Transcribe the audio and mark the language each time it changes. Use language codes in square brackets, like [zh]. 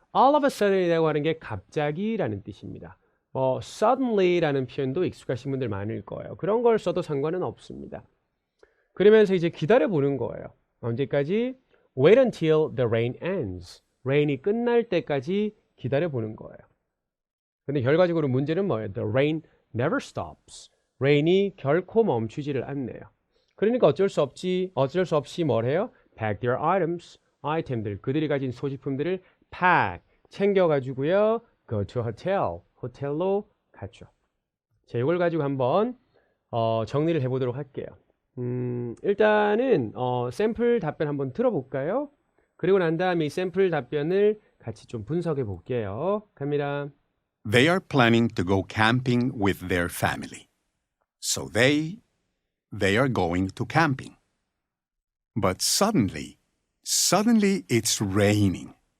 [en] all of a sudden [ko] 이라고 하는 게 갑자기라는 뜻입니다. suddenly라는 표현도 익숙하신 분들 많을 거예요. 그런 걸 써도 상관은 없습니다. 그러면서 이제 기다려보는 거예요. 언제까지? [en] Wait until the rain ends. [ko] rain이 끝날 때까지 기다려보는 거예요. 근데 결과적으로 문제는 뭐예요? [en] The rain never stops. [ko] rain이 결코 멈추지를 않네요. 그러니까 어쩔 수 없이 뭘 해요? [en] pack their items. [ko] 아이템들, 그들이 가진 소지품들을 pack, 챙겨가지고요. [en] go to hotel. [ko] 호텔로 갔죠. 자, 이걸 가지고 한번 정리를 해보도록 할게요. 일단은 샘플 답변 한번 들어볼까요? 그리고 난 다음에 이 샘플 답변을 같이 좀 분석해 볼게요. 갑니다. [en] They are planning to go camping with their family. So they are going to camping. But suddenly it's raining.